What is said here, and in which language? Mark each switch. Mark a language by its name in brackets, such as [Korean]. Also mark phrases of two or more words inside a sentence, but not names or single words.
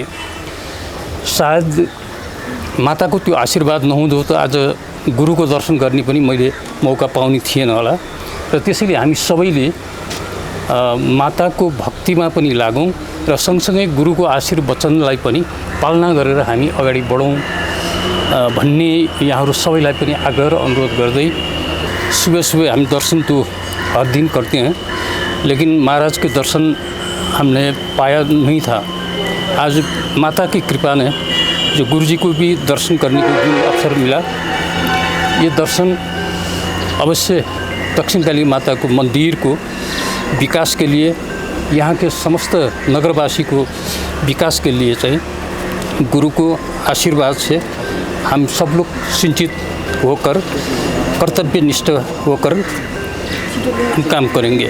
[Nepali] सायद माताको त्यो आशीर्वाद नहुँदो त आज गुरुको दर्शन गर्ने पनि मैले मौका पाउने थिएन होला र त्यसैले हामी सबैले माताको भक्तिमा पनि लागौँ र सँगसँगै गुरुको आशीर्वचनलाई पनि पालना गरेर हामी अगाडि बढौँ भन्ने यहाँहरू सबैलाई पनि आग्रह र अनुरोध गर्दै [Hindi] सुबह सुबह हम दर्शन तो हर दिन करते हैं, लेकिन महाराज के दर्शन हमने पाया नहीं था। आज माता की कृपा ने जो गुरुजी को भी दर्शन करने को जो अवसर मिला, ये दर्शन अवश्य दक्षिण काली माता को मंदिर को विकास के लिए, यहाँ के समस्त नगरवासी को विकास के लिए चाहिए गुरु को आशीर्वाद से हम सब लोग सिंचित होकर कर्तव्यनिष्ठ होकर हम काम करेंगे।